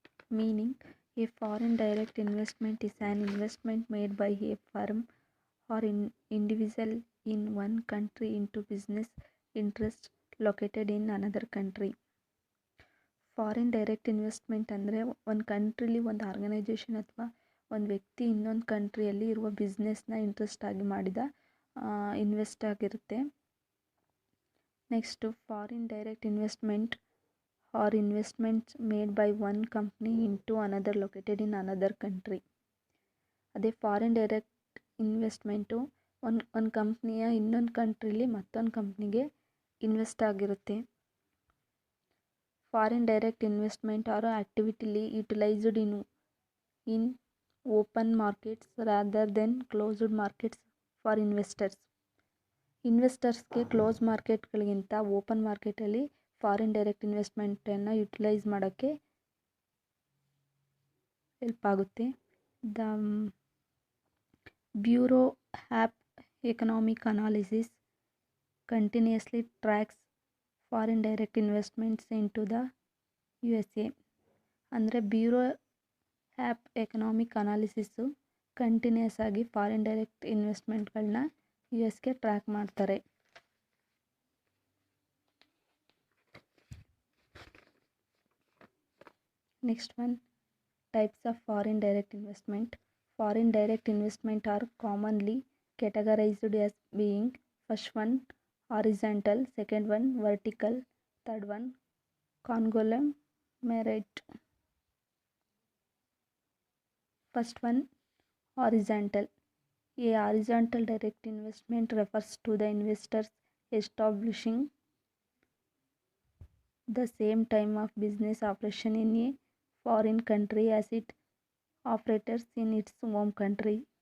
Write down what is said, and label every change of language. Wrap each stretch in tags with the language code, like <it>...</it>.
<en>Meaning, a foreign direct investment is an investment made by a firm or individual in one country into business interests located in another country.</en> <kn>Foreign direct investment ಅಂದರೆ ಒಂದು ಕಂಟ್ರಿಲಿ ಒಂದು organisation ಅಥವಾ ಒಂದು ವ್ಯಕ್ತಿ ಇನ್ನೊಂದು ಕಂಟ್ರಿಯಲ್ಲಿ ಇರುವ ಬಿಸ್ನೆಸ್ನ interest ಆಗಿ ಮಾಡಿದ ಇನ್ವೆಸ್ಟ್ ಆಗಿರುತ್ತೆ.</kn> <en>Next foreign direct investment or investments made by one company into another located in another country.</en> <kn>ಅದೇ ಫಾರಿನ್ ಡೈರೆಕ್ಟ್ ಇನ್ವೆಸ್ಟ್ಮೆಂಟು ಒಂದು ಕಂಪ್ನಿಯ ಇನ್ನೊಂದು ಕಂಟ್ರಿಲಿ ಮತ್ತೊಂದು ಕಂಪ್ನಿಗೆ ಇನ್ವೆಸ್ಟ್ ಆಗಿರುತ್ತೆ.</kn> <en>Foreign direct investment are actively utilized in open markets rather than closed markets for investors.</en> <kn>ಇನ್ವೆಸ್ಟರ್ಸ್ಗೆ close ಮಾರ್ಕೆಟ್ಗಳಿಗಿಂತ open ಮಾರ್ಕೆಟಲ್ಲಿ foreign direct ಇನ್ವೆಸ್ಟ್ಮೆಂಟನ್ನು utilise ಮಾಡೋಕ್ಕೆ help ಆಗುತ್ತೆ.</kn> <en>The bureau of economic analysis continuously tracks foreign direct investments into the USA.</en> <kn>ಅಂದರೆ bureau of economic analysis continuous ಆಗಿ foreign direct ಇನ್ವೆಸ್ಟ್ಮೆಂಟ್ಗಳನ್ನ US track ಮಾಡ್ತಾರೆ.</kn> <en>Next one, types of foreign direct investment. Foreign direct investment are commonly categorized as being first one horizontal, second one vertical, third one conglomerate. First one, horizontal. A horizontal direct investment refers to the investors establishing the same time of business operation in a foreign country as it operates in its home country.</en>